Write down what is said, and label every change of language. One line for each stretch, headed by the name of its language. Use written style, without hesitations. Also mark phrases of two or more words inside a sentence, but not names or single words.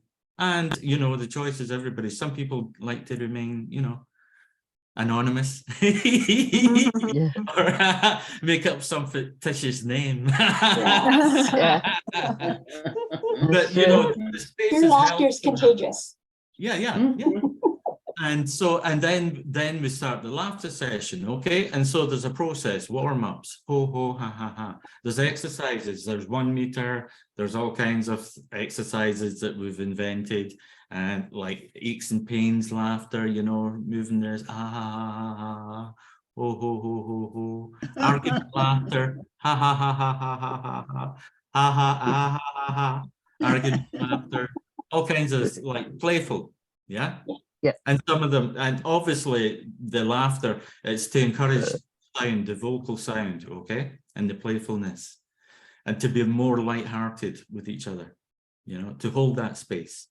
English: And, you know, the choice is everybody. Some people like to remain, you know, anonymous or make up some fictitious name. But, you know, the space your laughter is contagious. Yeah. And so, and then we start the laughter session, okay? And so there's a process, warm-ups, ho, ho, ha, ha, ha. There's exercises, there's 1 meter, there's all kinds of exercises that we've invented, and like aches and pains laughter, you know, moving there's ha, ha, ha, ha, ha, ho, ho, ho, ho, ho. Argument laughter, ha, ha, ha, ha, ha, ha, ha, ha, ha, ha, ha, ha, ha, argument laughter. All kinds of like playful, yeah? Yeah. And some of them, and obviously the laughter, it's to encourage sound, the vocal sound, okay, and the playfulness, and to be more lighthearted with each other, you know, to hold that space.